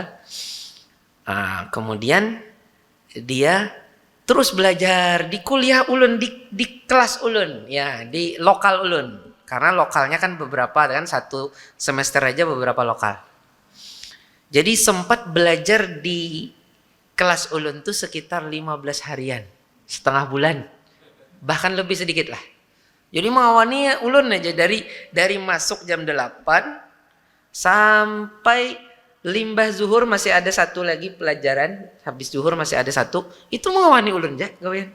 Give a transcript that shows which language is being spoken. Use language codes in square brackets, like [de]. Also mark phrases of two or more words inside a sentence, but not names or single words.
[bjn] Kemudian dia terus belajar di kuliah ulun, di kelas ulun, ya di lokal ulun. Karena lokalnya kan beberapa, kan satu semester aja beberapa lokal. Jadi sempat belajar di kelas ulun tuh sekitar 15 harian, setengah bulan, bahkan lebih sedikit lah. Jadi mengawani ulun aja dari masuk jam 8 sampai limbah zuhur masih ada satu lagi pelajaran, habis zuhur masih ada satu, itu mengawani ulun aja gawean.